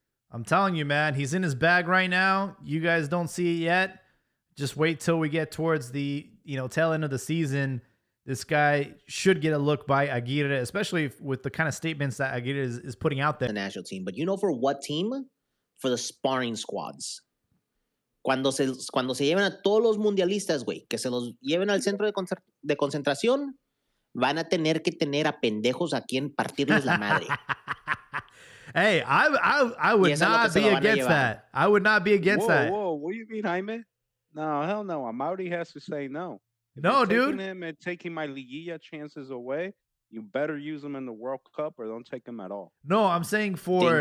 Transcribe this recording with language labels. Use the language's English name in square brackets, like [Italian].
[English] I'm telling you, man, he's in his bag right now. You guys don't see it yet. Just wait till we get towards the tail end of the season. This guy should get a look by Aguirre, especially with the kind of statements that Aguirre is putting out there. The national team. But you know for what team? For the sparring squads. [Spanish] Cuando se lleven a todos los mundialistas, güey, que se los lleven al centro de concentración, van a tener que tener a pendejos a quien partirles la madre. [English] Hey, I would not be against that. I would not be against that. Whoa, what do you mean, Jaime? No, hell no. Amauri has to say no. If No, you're taking dude. him and taking my Liguilla chances away, you better use him in the World Cup or don't take him at all. No, I'm saying for